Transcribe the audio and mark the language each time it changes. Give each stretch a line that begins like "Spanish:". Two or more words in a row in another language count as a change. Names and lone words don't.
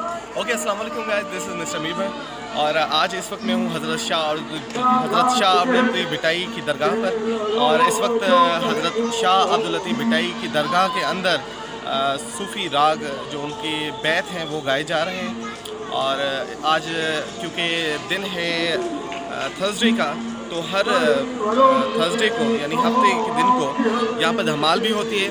Hindi: ओके,
Arabic: السلام عليكم
Hindi: गाइस,
English: this is Mister
Hindi: मीर भाई और आज इस वक्त मैं हूँ हज़रत शाह अब्दुल लतीफ़ भिटाई की दरगाह पर। और इस वक्त हज़रत शाह अब्दुल लतीफ़ भिटाई की दरगाह के अंदर सूफ़ी राग जो उनकी बैत हैं वो गाए जा रहे हैं। और आज क्योंकि दिन है थर्सडे का, तो हर थर्सडे को यानी हफ्ते के दिन को यहाँ पर धमाल भी होती है।